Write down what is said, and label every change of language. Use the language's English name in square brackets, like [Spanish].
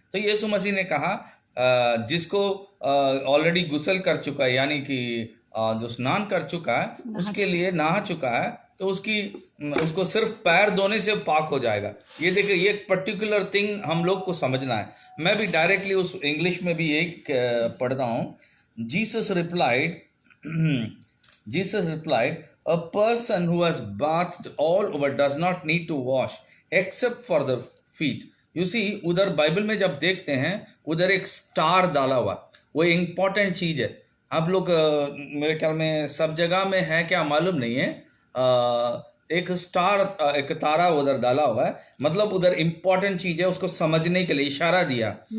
[Hindi] तो यीशु मसीह ने कहा, जिसको ऑलरेडी गुसल कर चुका है, यानी कि जो स्नान कर चुका है, उसके लिए नहा चुका है, तो उसको सिर्फ पैर धोने से पाक हो जाएगा। ये देखिए, ये पर्टिकुलर थिंग हम लोग को समझना है। मैं भी डायरेक्टली उस इंग्लिश में भी एक पढ़ता हूँ। [English] Jesus replied Jesus replied, a person who has bathed all over does not need to wash except for the feet. You see, [Hindi] उधर बाइबल में जब देखते हैं उधर एक स्टार डाला हुआ, वो इम्पोर्टेंट चीज है। आप लोग मेरे ख्याल में सब जगह में है क्या मालूम नहीं है, एक स्टार, एक तारा उधर डाला हुआ है, मतलब उधर इम्पोर्टेंट चीज है, उसको समझने के लिए इशारा दिया।